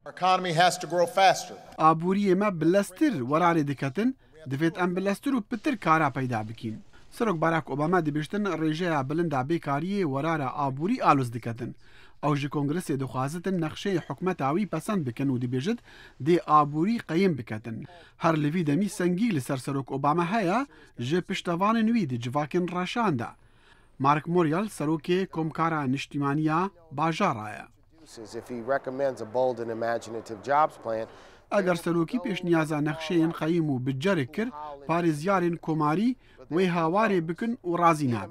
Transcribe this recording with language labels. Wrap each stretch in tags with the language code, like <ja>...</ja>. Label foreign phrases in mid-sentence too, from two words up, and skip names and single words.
<ku>ئابووریێمە بلەستر وەرارێ دەکەتن دەبێت ئەم بلەستر و پتر کارا پەیدا بکەین. سەرۆک باراک ئۆباما دەبێژتن ڕێژەیە بلندا بێکاریە وەرارە ئابووری ئالۆز دەکەتن. ئەو ژ کۆنگرسێ دەخوازتن نەخشەی حکومەتاوی پەسەند بکەن و دەبێژت دێ ئابووری قەیم بکەتن. هەر لەڤی دەمی سەنگی لەسەر سەرۆک ئۆباما هەیە ژە پشتەوانên wî di civakên reşan de. Mark Morial serokê Komkara Niştimaniya Bajarê ye. Eger serokî pêşniyaza nexşeyên qeyîm û bicerê kir, parêzyarên komarî wê hawarê bikin û razî nabin.</ku>